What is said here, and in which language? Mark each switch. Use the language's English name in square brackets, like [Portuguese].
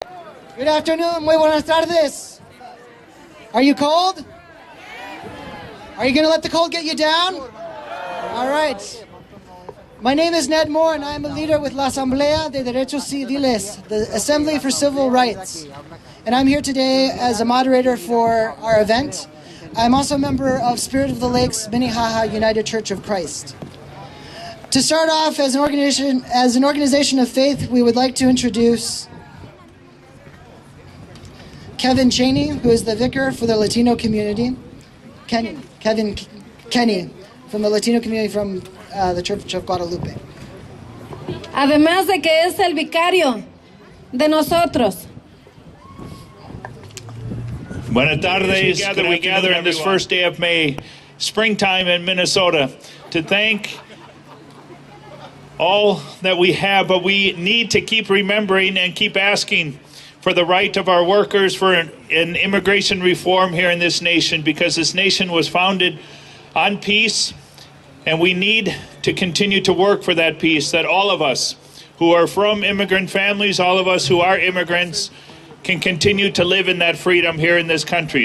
[English] Good afternoon, [Spanish] muy buenas tardes. [English] Are you cold? Are you going to let the cold get you down? All right. My name is Ned Moore, and I am a leader with La Asamblea de Derechos Civiles, the Assembly for Civil Rights. And I'm here today as a moderator for our event. I'm also a member of Spirit of the Lakes Minnehaha United Church of Christ. To start off, as an organization of faith, we would like to introduce Kevin Cheney, who is the vicar for the Latino community. Kenny from the Latino community from the Church of Guadalupe. [Spanish] Además de que es el vicario de nosotros. Buenas tardes. [English] We gather on this first day of May, springtime in Minnesota, to thank all that we have, but we need to keep remembering and keep asking for the right of our workers for an immigration reform here in this nation, because this nation was founded on peace, and we need to continue to work for that peace, that all of us who are from immigrant families, all of us who are immigrants, can continue to live in that freedom here in this country.